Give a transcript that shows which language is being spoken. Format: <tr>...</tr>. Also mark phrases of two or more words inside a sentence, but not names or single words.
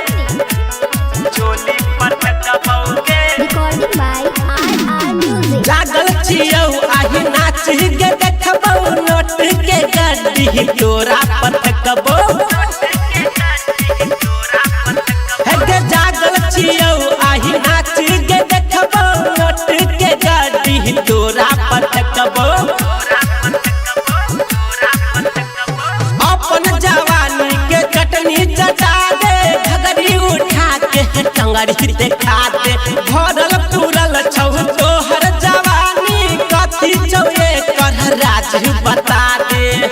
<en>Recording by RR Music.</en> <mai>जागल छियौ आही नाच गे देखबौ नोट के गड्डी तोरा पर थकबौ हे जागल छियौ आही नाच गे देखबौ नोट के गड्डी तोरा पर थकबौ अपन जवानी के चटनी चटा दे घगरी उठा के टंगड़ी देखा दे भरल तुरल छौ तोहर जवानी कथी छौ एकर राज बता दे</mai>